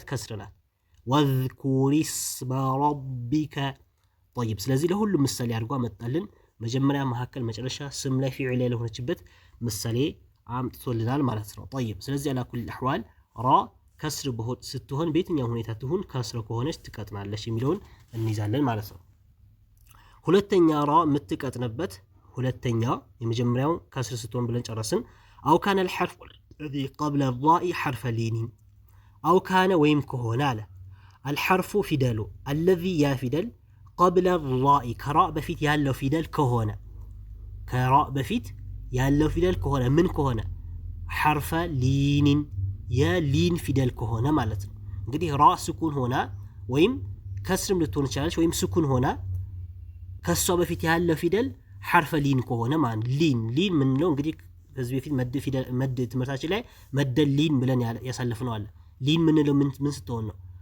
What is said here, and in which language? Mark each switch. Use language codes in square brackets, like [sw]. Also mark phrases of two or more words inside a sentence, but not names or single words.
[am] ከስር ናት። [ar] واذكر اسم ربك [am] ጠይብ ስለዚህ ለሁሉም ምሳሌ አድርጎ አመጣልን። መጀመሪያ፣ መካከል፣ መጨረሻ ስም ላይ ፊዕል ላይ ለሆነችበት ምሳሌ አምጥቶልናል ማለት ነው። ጠይብ ስለዚህ [ar] على كل أحوال [am] ራ ከስር ስትሆን በየትኛው ሁኔታ ትሁን ከስር ከሆነች ትቀጥናለች የሚለውን እንይዛለን ማለት ነው። ሁለተኛ ራ የምትቀጥንበት ሁለተኛ የመጀመሪያው ከስር ስትሆን ብለን ጨረስን። [ar] أو كان الحرف الذي قبل الراء حرف لين أو كان [am] ወይም ከሆነ አለ الحرف ፊደሉ الذي ያ ፊደል [ar] قبل الراء [am] ከራእ በፊት ያለው ፊደል ከሆነ ከራእ በፊት ያለው ፊደል ከሆነ ምን ከሆነ [ar] حرف لين [am] የሊን ፊደል ከሆነ ማለት ነው። እንግዲህ ራ ስኩን ሆና ወይም ከስርም ልትሆን ይችላልች ወይም ስኩን ሆና ከሷ በፊት ያለው ፊደል [ar] حرف لين [am] ከሆነ ማለት ሊን ምን ነው እንግዲህ ከዚህ በፊት መድ ትምህርታችን ላይ [ar] مد اللين [am] ብለን ያሳለፍነው አለ። ሊን ምን ነው ምን ስትሆን ነው?